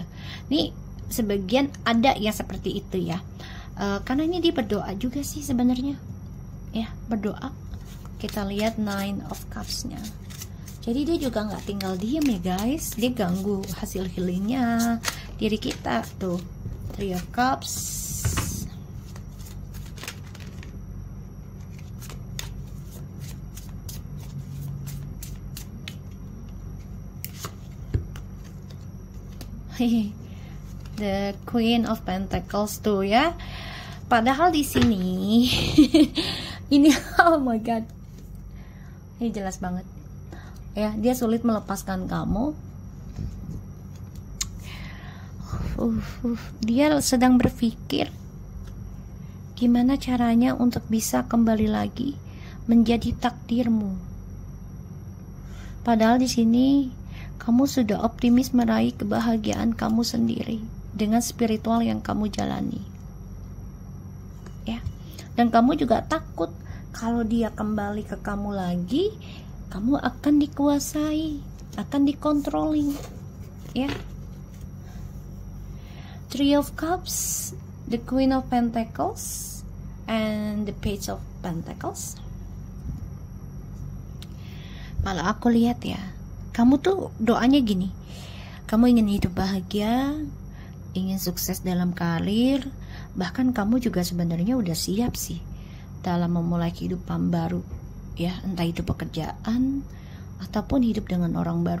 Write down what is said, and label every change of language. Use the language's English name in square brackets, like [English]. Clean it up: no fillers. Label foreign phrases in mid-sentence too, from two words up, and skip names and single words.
[Indonesian] Nih sebagian ada yang seperti itu ya, karena ini dia berdoa juga sih sebenarnya ya, berdoa. Kita lihat Nine of Cups-nya. Jadi dia juga nggak tinggal diem ya guys, dia ganggu hasil healingnya diri kita tuh. Three of Cups, the Queen of Pentacles tuh ya. Padahal di sini ini [English] oh my god, [Indonesian] ini jelas banget ya, dia sulit melepaskan kamu. Dia sedang berpikir gimana caranya untuk bisa kembali lagi menjadi takdirmu. Padahal di sini kamu sudah optimis meraih kebahagiaan kamu sendiri dengan spiritual yang kamu jalani. Ya. Dan kamu juga takut kalau dia kembali ke kamu lagi, kamu akan dikuasai, akan dikontrolling, ya. Three of Cups, the Queen of Pentacles, and the Page of Pentacles. Kalau aku lihat ya, kamu tuh doanya gini, kamu ingin hidup bahagia, ingin sukses dalam karir, bahkan kamu juga sebenarnya udah siap sih dalam memulai kehidupan baru, ya, entah itu pekerjaan ataupun hidup dengan orang baru.